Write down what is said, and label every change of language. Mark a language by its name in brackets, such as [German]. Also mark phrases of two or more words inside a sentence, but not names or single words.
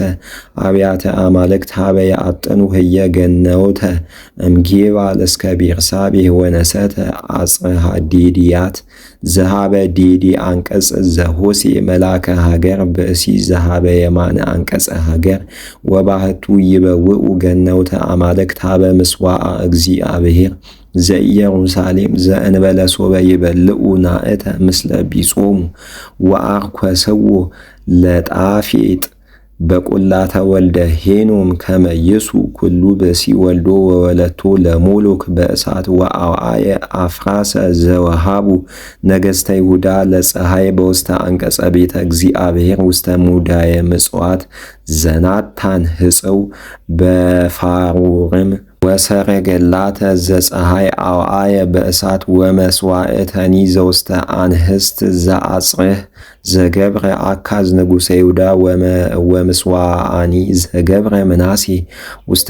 [Geez] አብያተ አማልክት ኀበ ያዕጥኑ ህየ ገነውተ እምጌባል እስከ ቤርሳቤህ ወነሰተ አጽሐ ዴድያት ዘኀበ ዴዴ አንቀጽ ዘሆሴ መላከ ሀገር ብእሲ ዘኀበ የማነ አንቀጸ ሀገር ወባሕቱ ይበውኡ ገነውተ አማልክት ኀበ ምጽዋዓ እግዚአብሔር ዘኢየሩሳሌም ዘእንበለ ሶበ ይበልዑ ናእተ ምስለ ቢጾሙ ወአርኰሰዎ ለጣፌጥ በቈላተ ወልደ ሄኖም ከመ ይሱእ ኩሉ ብእሲ ወልዶ ወወለቶ ለሞሎክ በእሳት ወአውዓየ አፍራሰ ዘወሃቡ ነገሥተ ይሁዳ ለፀሐይ በውስተ አንቀጸ ቤተ እግዚአብሔር ውስተ ሙዳየ ምጽዋት ዘናታን ሕጽው በፋሩርም ወሰረገላተ ዘፀሐይ አውዓየ በእሳት ወመስዋዕተኒ ዘውስተ አንህስት ዘአጽርሕ ዘገብረ አካዝ ንጉሠ ይሁዳ ወምስዋዓኒ ዘገብረ ምናሴ ውስተ